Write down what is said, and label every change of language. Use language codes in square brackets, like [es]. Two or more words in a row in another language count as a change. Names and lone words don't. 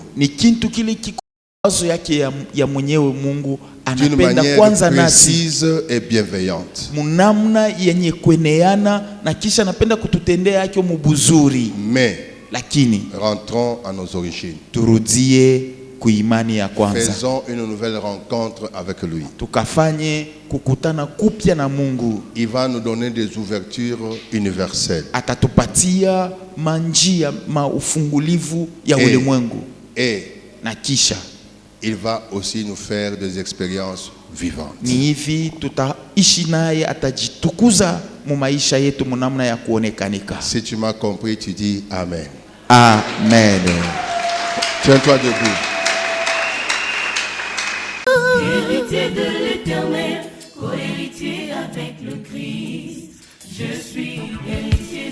[sw] ni kintu kile kiko wazo yake ya mwenyewe. Mungu [fr] D'une [sw] anapenda [fr] manière [sw] kwanza nasi [fr] précise et bienveillante. [sw] munamna yenye kueneana, na kisha anapenda kututendea yake mubuzuri. [fr] Mais [sw] Lakini [fr] rentrons à nos origines. [sw] turudie kuimani ya kwanza, [fr] Faisons une nouvelle rencontre avec lui. [sw] tukafanye kukutana kupya na Mungu. [fr] Il va nous donner des ouvertures universelles. [sw] Atatupatia manjia maufungulivu ya ulimwengu, [fr] Et [sw] na kisha [fr] il va aussi nous faire des expériences vivantes. [sw] ni hivi tutaishi naye, atajitukuza mu maisha yetu munamna ya kuonekanika. [fr] Si tu m'as compris, tu dis Amen. Amen. Tiens-toi debout. Héritier de l'Éternel, co-héritier avec le Christ, je suis héritier.